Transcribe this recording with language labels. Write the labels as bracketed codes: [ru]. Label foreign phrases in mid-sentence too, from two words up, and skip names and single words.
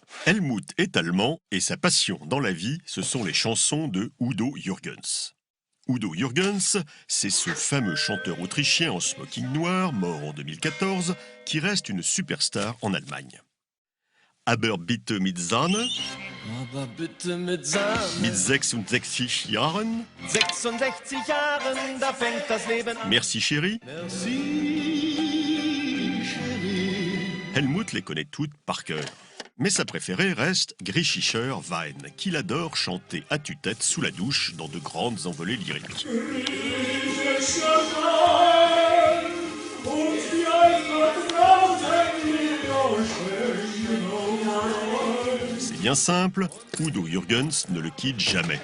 [fr] Helmut est allemand et sa passion dans la vie, ce sont les chansons de Udo Jürgens. Udo Jürgens, c'est ce fameux chanteur autrichien en smoking noir, mort en 2014, qui reste une superstar en Allemagne. [de] Aber bitte mit Sahne, Aber bitte mit Sahne. mit 66 Jahren, 66 Jahren, da fängt das Leben an. [fr] merci chérie. Merci, chérie. Helmut les connaît toutes par cœur. Mais sa préférée reste Griechischer Wein, qu'il adore chanter à tue-tête sous la douche dans de grandes envolées lyriques. C'est bien simple, Udo Jürgens ne le quitte jamais.